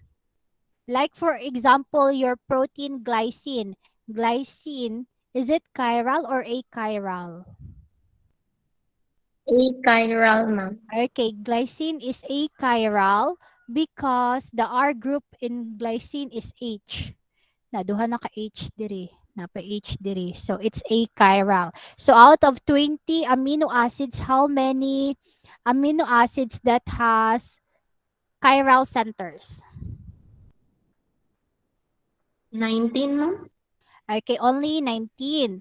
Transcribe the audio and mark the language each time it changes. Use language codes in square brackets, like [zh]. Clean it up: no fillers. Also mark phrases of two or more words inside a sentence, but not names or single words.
[en] Like, for example, your protein glycine. Glycine, is it chiral or achiral? Achiral, ma'am. Okay, glycine is achiral because the R group in glycine is H. [ceb] Na duha na ka H diri. Napa H diri. [en] So it's achiral. So out of 20 amino acids, how many amino acids that has chiral centers? 19, ma'am. Okay, only 19.